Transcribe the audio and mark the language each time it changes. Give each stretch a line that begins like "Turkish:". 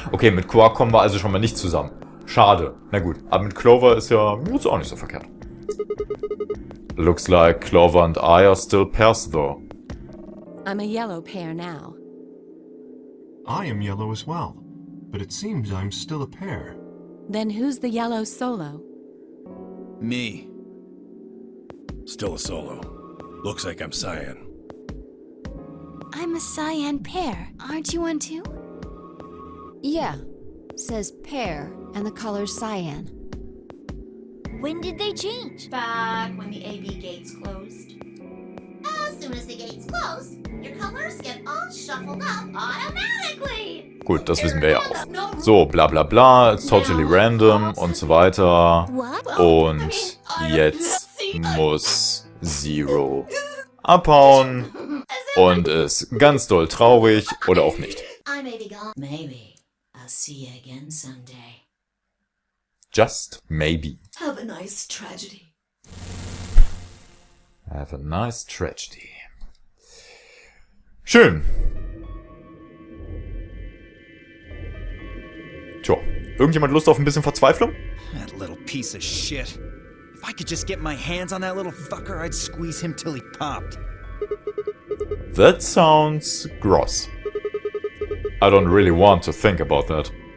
German: Okay, mit Quark kommen wir also schon mal nicht zusammen. Schade. Na gut. Aber mit Clover ist ja jetzt auch nicht so verkehrt.
English: Looks like Clover and I are still pairs though. I'm a yellow pair now. I am yellow as well, but it seems I'm still a pair. Then who's the yellow solo? Me. Still a solo. Looks like I'm cyan. I'm a cyan pair. Aren't you one too? Yeah. Says pear, and the color's cyan. When did they change? Back when the AB gates closed. As soon as the gates close, your colors get all shuffled up automatically.
German: Gut, das wissen wir ja auch.
English: So, bla bla bla, it's totally random
German: und so weiter.
English: What?
German: Und jetzt muss Zero abhauen und ist ganz doll traurig oder auch nicht.
English: I may be gone. Maybe I'll see you again someday. Just maybe. Have a nice tragedy. Have a nice tragedy.
German: Schön. Tja, irgendjemand Lust auf ein bisschen Verzweiflung?
English: That little piece of shit. If I could just get my hands on that little fucker, I'd squeeze him till he popped. That sounds gross. I don't really want to think about that.